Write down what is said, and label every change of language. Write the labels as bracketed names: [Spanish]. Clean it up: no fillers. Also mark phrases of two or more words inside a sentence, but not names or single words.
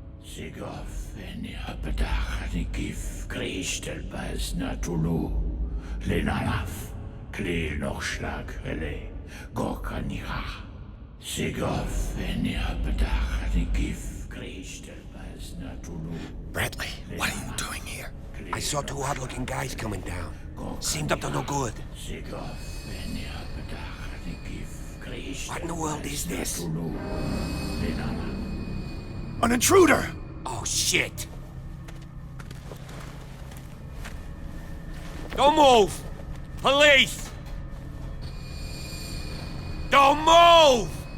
[English] Sigov, Enia Bedach, Nikif, Krishtelbaz Natulu, Lenalaf, Kleel nog slag hele, Gorkanira. Sigof enia bedach die gif Christel as Cthulhu. Bradley, what are you doing here? I saw two odd-looking guys coming down. Seemed up to no good. Sigof enia bedach die gif Christel. What in the world is this? An intruder! Oh, shit! Don't move! Police! Don't move!